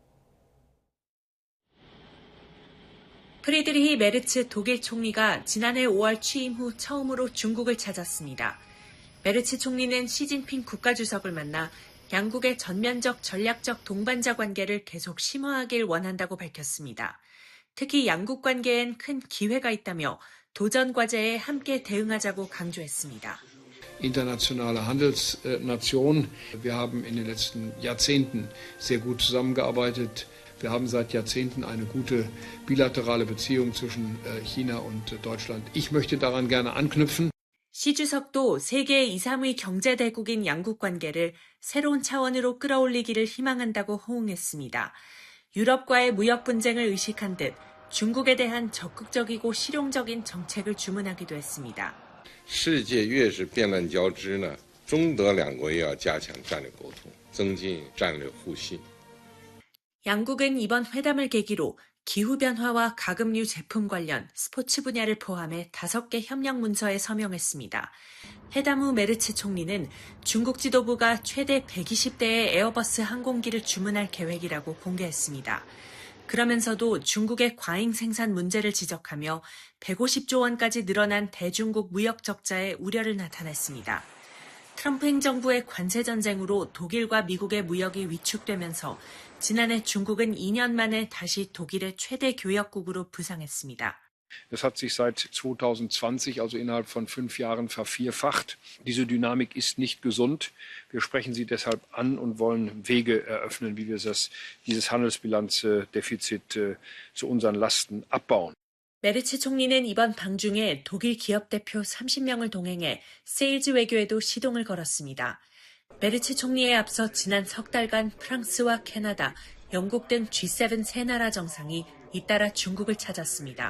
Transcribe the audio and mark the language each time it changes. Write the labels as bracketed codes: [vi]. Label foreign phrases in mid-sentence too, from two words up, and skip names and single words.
[ko] 프리드리히 메르츠 독일 총리가 지난해 5월 취임 후 처음으로 중국을 찾았습니다. 메르츠 총리는 시진핑 국가주석을 만나 양국의 전면적 전략적 동반자 관계를 계속 심화하길 원한다고 밝혔습니다. 특히 양국 관계엔 큰 기회가 있다며 도전 과제에 함께 대응하자고 강조했습니다. [de] Internationale Handelsnation. Wir haben in den letzten Jahrzehnten sehr gut zusammengearbeitet. Wir haben seit Jahrzehnten eine gute bilaterale Beziehung zwischen China und Deutschland. Ich möchte daran gerne anknüpfen. [ko] 시 주석도 세계 2, 3위 경제대국인 양국 관계를 새로운 차원으로 끌어올리기를 희망한다고 호응했습니다. 유럽과의 무역 분쟁을 의식한 듯 중국에 대한 적극적이고 실용적인 정책을 주문하기도 했습니다. [zh] 世界越是变乱交织呢，中德两国也要加强战略沟通，增进战略互信。 [ko] 양국은 이번 회담을 계기로 기후변화와 가금류 제품 관련 스포츠 분야를 포함해 5개 협력 문서에 서명했습니다. 회담 후 메르츠 총리는 중국 지도부가 최대 120대의 에어버스 항공기를 주문할 계획이라고 공개했습니다. 그러면서도 중국의 과잉 생산 문제를 지적하며 150조 원까지 늘어난 대중국 무역 적자에 우려를 나타냈습니다. 트럼프 행정부의 관세 전쟁으로 독일과 미국의 무역이 위축되면서 지난해 중국은 2년 만에 다시 독일의 최대 교역국으로 부상했습니다. [de] Das hat sich seit 2020, also innerhalb von 5 Jahren, vervierfacht. Diese Dynamik ist nicht gesund. Wir sprechen sie deshalb an und wollen Wege eröffnen, wie wir dieses Handelsbilanzdefizit zu unseren Lasten abbauen. [ko] 메르츠 총리는 이번 방중에 독일 기업 대표 30명을 동행해 세일즈 외교에도 시동을 걸었습니다. 메르츠 총리에 앞서 지난 석 달간 프랑스와 캐나다, 영국 등 G7 세 나라 정상이 잇따라 중국을 찾았습니다.